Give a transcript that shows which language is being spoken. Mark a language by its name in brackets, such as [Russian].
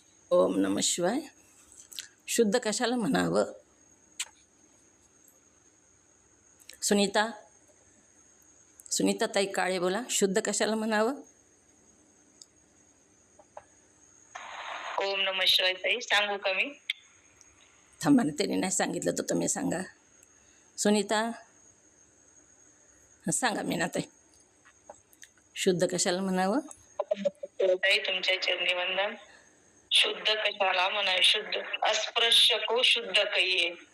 [Marathi] ओम नमः शिवाय. शुद्ध कशाला म्हणावं? सुनीता ताई काळे बोला, शुद्ध कशाला म्हणावं? ओम नमः शिवाय ताई, सांगू का मी? थांबा ना, त्यांनी नाही सांगितलं तर तुम्ही सांगा. सुनीता सांगा. मीनाताई, शुद्ध कशाला म्हणावं? ताई तुमच्या चरणी वंदन. शुद्ध कशाला म्हणावे? [Hindi] शुद्ध अस्पृश्य को शुद्ध कहिये.